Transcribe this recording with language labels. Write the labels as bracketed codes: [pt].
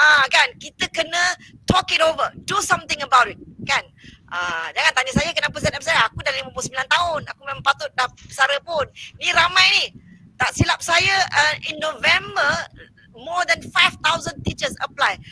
[ms] Kan, kita kena [en] talk it over, do something about it, kan. [ms] Jangan tanya saya kenapa saya nak bersara. Aku dah 59 tahun, aku memang patut dah bersara pun. Ni ramai ni. Tak silap saya, [en] in November, more than 5,000 teachers apply.